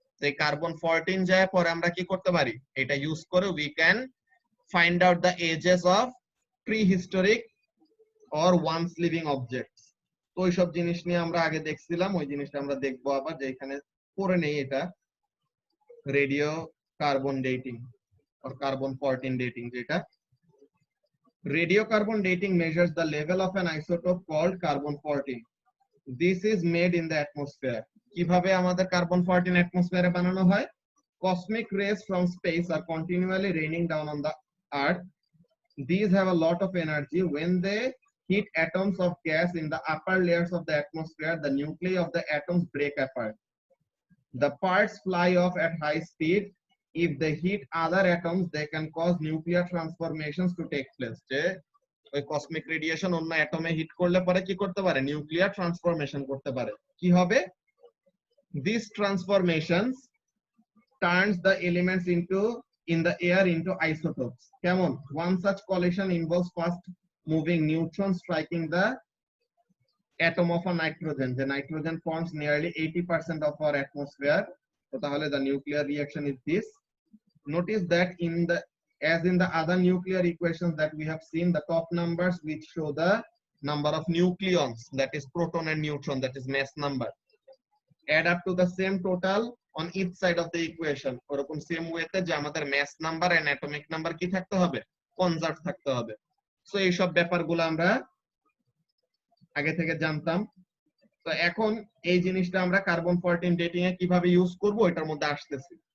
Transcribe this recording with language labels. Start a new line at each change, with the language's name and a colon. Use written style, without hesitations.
Bangla: এই কার্বন 14 যায় পরে আমরা কি করতে পারি, এটা ইউজ করে
English: We can find out the ages of prehistoric or once living objects.
Bangla: তো ওইসব জিনিস নিয়ে আমরা আগে দেখছিলাম, ওই জিনিসটা আমরা দেখবো আবার, যে এখানে পড়ে নেই, এটা রেডিও কার্বন ডেটিং আর কার্বন 14 ডেটিং যেটা।
English: Radiocarbon dating measures the level of an isotope called carbon-14. This is made in the atmosphere.
Bangla: কিভাবে আমাদের carbon-14 atmosphere বানানো হয়?
English: Cosmic rays from space are continually raining down on the earth. These have a lot of energy. When they hit atoms of gas in the upper layers of the atmosphere, the nuclei of the atoms break apart. The parts fly off at high speed. If they hit other atoms, they can cause nuclear transformations to take place.
Bangla: যে ওই cosmic radiation অন্য অ্যাটমে hit করলে পরে কি করতে পারে? Nuclear transformation করতে পারে। কি হবে?
English: These transformations turns the elements in the air into isotopes.
Bangla: কেমন?
English: One such collision involves fast moving neutrons striking the atom of a nitrogen. The nitrogen forms nearly 80% of our atmosphere. So
Bangla: তাহলে
English: the nuclear reaction is this. Notice that as in the other nuclear equations that we have seen, the top numbers which show the number of nucleons, that is proton and neutron, that is mass number, add up to the same total on each side of the equation.
Bangla: ওরকম same ওয়েতে যে আমাদের
English: mass number and atomic number
Bangla: কি থাকতে হবে? Conserve থাকতে হবে। So এই সব ব্যাপারগুলো আমরা আগে থেকে জানতাম। তো এখন এই জিনিসটা আমরা কার্বন-14 ডেটিং এ কিভাবে ইউজ করব এটার মধ্যে আসতেছি।